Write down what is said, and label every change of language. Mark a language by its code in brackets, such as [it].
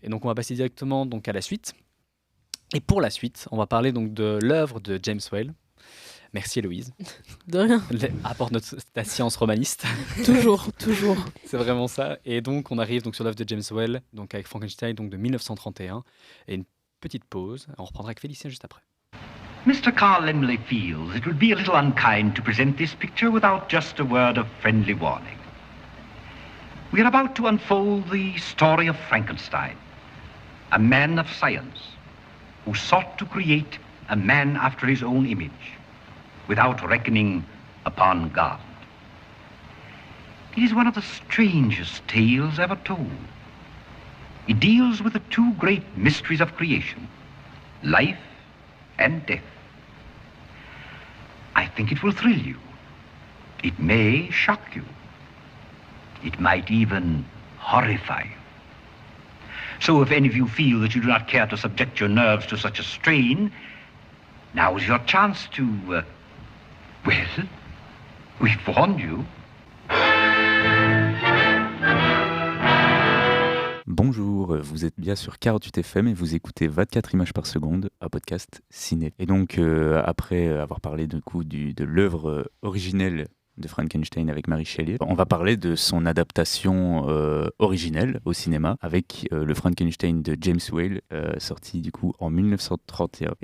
[fr] Et donc on va passer directement donc à la suite. Et pour la suite, on va parler donc de l'œuvre de James Whale. Merci Héloïse. De rien. Apporte ta science romaniste. Toujours. C'est vraiment ça. Et donc, on arrive donc sur l'œuvre de James Whale, donc avec Frankenstein, donc de 1931. Et une petite pause. On reprendra avec Félicien juste après. [en] Mr. Carl Laemmle feels it would be a little unkind to present this picture without just a word of friendly warning. We are about to unfold the story of Frankenstein, a man of science who sought to create a man after his own image, without reckoning upon God. It is one of the strangest tales ever told. It deals with the two great mysteries of creation, life and death. I think it will thrill you. It may shock you. It might even horrify you. So if any of you feel that you do not care to subject your nerves to such a strain, now is your chance to, well, we've warned you. [fr] Bonjour, vous êtes bien sur 48 FM et vous écoutez 24 images par seconde, un podcast ciné. Et donc, après avoir parlé de l'œuvre originelle de Frankenstein avec Mary Shelley, on va parler de son adaptation originelle au cinéma avec le Frankenstein de James Whale, sorti du coup en 1931.